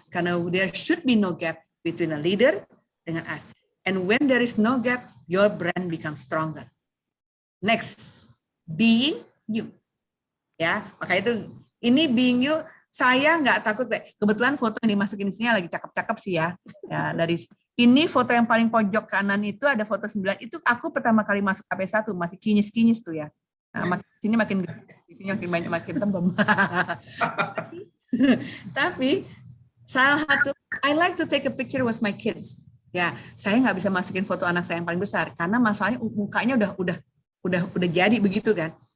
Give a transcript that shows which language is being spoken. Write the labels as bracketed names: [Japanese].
[Indonesian] Karena [English] there should be no gap between a leader [Indonesian] dengan [English] us. And when there is no gap, your brand becomes stronger. Next, being you. [Indonesian] Ya, maka itu ini [English] being you. [Indonesian] Saya nggak takut. Kebetulan foto yang dimasukin di sini lagi cakep-cakep sih ya. Ya, dari ini foto yang paling pojok kanan itu ada foto 9. Itu aku pertama kali masuk KP1 masih kinyis-kinyis tuh ya. Nah, sini makin banyak makin tembem. Tapi salah satu [English] I like to take a picture with my kids. [Indonesian] Ya, saya nggak bisa masukin foto anak saya yang paling besar karena masalahnya mukanya udah jadi begitu kan.